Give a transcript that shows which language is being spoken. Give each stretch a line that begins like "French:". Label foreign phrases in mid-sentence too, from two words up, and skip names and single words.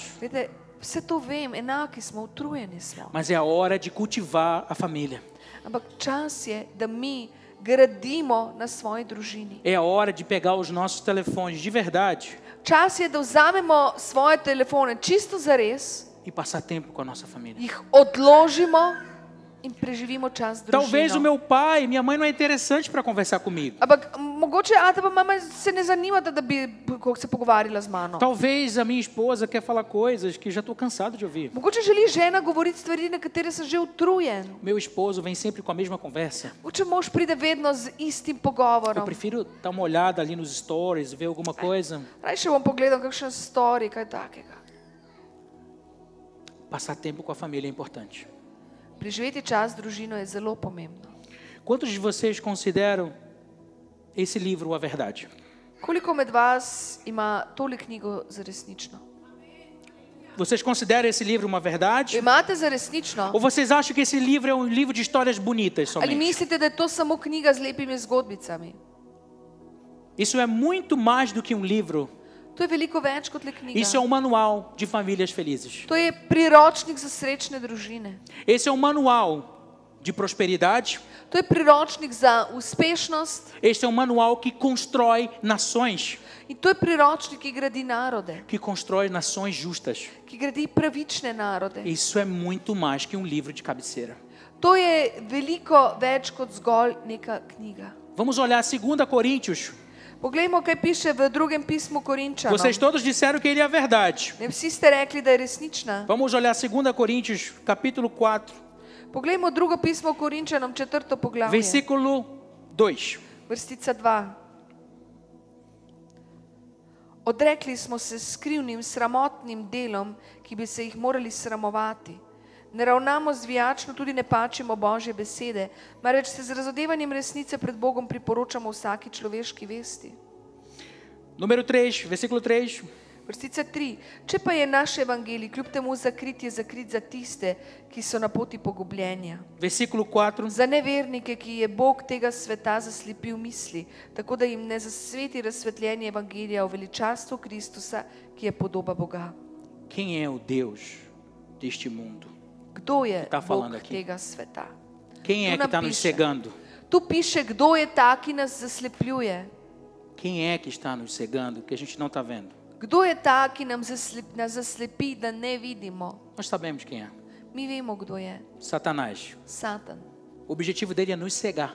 Slovenian: vidite, vse to vem, enaki smo, utrujeni smo.
Portuguese: Mas é a hora de cultivar a família.
Slovenian: Ampak čas je, da mi gradimo na svoji družini.
Portuguese: É a hora de pegar os nossos telefones de verdade
Slovenian: Čas je, da vzamemo svoje telefone čisto zares,
Portuguese: e passar tempo com a nossa família.
Slovenian: jih odložimo in preživimo čas z
Portuguese: Talvez o
Slovenian: družino.
Portuguese: meu pai, minha mãe não é interessante para conversar comigo.
Slovenian: Ampak mogoče ata pa mama se ne zanimata, da bi se pogovarjala z mano.
Portuguese: Talvez a minha esposa quer falar coisas que já estou cansado de ouvir.
Slovenian: Mogoče želi žena govoriti stvari, na katere sem že utrujen.
Portuguese: Meu esposo vem sempre com a mesma conversa.
Slovenian: Mogoče mož pride vedno z istim
Portuguese: Eu
Slovenian: pogovorom.
Portuguese: prefiro dar uma olhada ali nos stories, ver alguma coisa.
Slovenian: Rajše bom pogledal kakšen story, kaj takega.
Portuguese: Passar tempo com a família é importante.
Slovenian: Preživeti čas z družino je zelo pomembno.
Portuguese: Quantos de vocês consideram esse livro a verdade?
Slovenian: Koliko med vas ima tole knjigo za resnično?
Portuguese: Vocês consideram esse livro uma verdade?
Slovenian: Imate za resnično?
Portuguese: Ou vocês acham que esse livro é um livro de histórias bonitas
Slovenian: Ali
Portuguese: somente?
Slovenian: mislite, da je to samo knjiga z lepimi zgodbicami?
Portuguese: Isso é muito mais do que um livro.
Slovenian: To je veliko več kot le knjiga.
Portuguese: Isso é um manual de famílias felizes.
Slovenian: To je priročnik za srečne družine.
Portuguese: Esse é um manual de prosperidade.
Slovenian: To je priročnik za uspešnost.
Portuguese: Este é um manual que constrói nações,
Slovenian: In to je priročnik, ki gradi narode,
Portuguese: que constrói nações justas.
Slovenian: ki gradi pravične narode.
Portuguese: Isso é muito mais que um livro de cabeceira.
Slovenian: To je veliko več kot zgolj neka knjiga.
Portuguese: Vamos olhar 2 Coríntios.
Slovenian: Poglejmo, kaj piše v drugem pismu Korinčanom.
Portuguese: Vocês todos disseram que ele é a verdade.
Slovenian: Ne, vsi ste rekli, da je resnična.
Portuguese: Vamos olhar 2 Coríntios, capítulo 4,
Slovenian: Poglejmo drugo pismo Korinčanom, 4. poglavje,
Portuguese: versículo 2.
Slovenian: vrstica 2. Odrekli smo se skrivnim, sramotnim delom, ki bi se jih morali sramovati. Ne ravnamo zvijačno, tudi ne pačimo Božje besede, marveč se z razodevanjem resnice pred Bogom priporočamo vsaki človeški vesti.
Portuguese: Número 3, versículo 3.
Slovenian: Vrstica 3. Če pa je naš evangelij kljub temu zakrit, je zakrit za tiste, ki so na poti pogubljenja.
Portuguese: Versículo 4.
Slovenian: Za nevernike, ki je Bog tega sveta zaslepil misli, tako da jim ne zasveti razsvetljenje evangelija o veličastvu Kristusa, ki je podoba Boga.
Portuguese: Quem é o Deus deste mundo?
Slovenian: Kdo je
Portuguese: Tá falando
Slovenian: Bog
Portuguese: aqui.
Slovenian: tega sveta?
Portuguese: Quem é
Slovenian: Tu
Portuguese: que está
Slovenian: nam
Portuguese: nos
Slovenian: piše.
Portuguese: cegando?
Slovenian: Tu piše, kdo je ta, ki nas zaslepljuje.
Portuguese: Quem é que está nos cegando que a gente não está vendo?
Slovenian: Kdo je ta, ki nas zaslepi, da ne vidimo?
Portuguese: Nós sabemos quem é.
Slovenian: Mi vemo, kdo je.
Portuguese: Satanás.
Slovenian: Satan.
Portuguese: O objetivo dele é nos cegar.